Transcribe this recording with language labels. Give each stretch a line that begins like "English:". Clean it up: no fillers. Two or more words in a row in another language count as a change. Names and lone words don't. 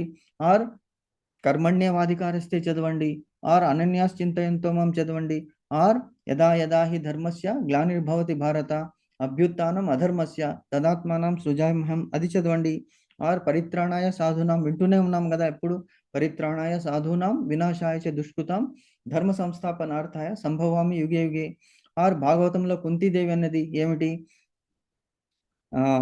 Sanskrit: ఆర్ కర్మణ్యవాధికారస్తే చదవండి, ఆర్ అనన్యాస్ చింతయంతో మాం చదవండి, ఆర్ యదా యదా హి ధర్మస్య గ్లానిర్భవతి భారత అభ్యుత్థానం అధర్మస్య తదాత్మానం సృజామ్యహం,
Telugu: అది చదవండి. ఆర్
Sanskrit: పరిత్రాణాయ సాధూనాం,
Telugu: వింటూనే ఉన్నాం కదా ఎప్పుడు,
Sanskrit: పరిత్రాణాయ సాధూనాం వినాశాయ చ దుష్కృతాం ధర్మ సంస్థాపనార్థాయ సంభవామి యుగే యుగే.
Telugu: ఆర్ భాగవతంలో కుంతీదేవి అన్నది ఏమిటి?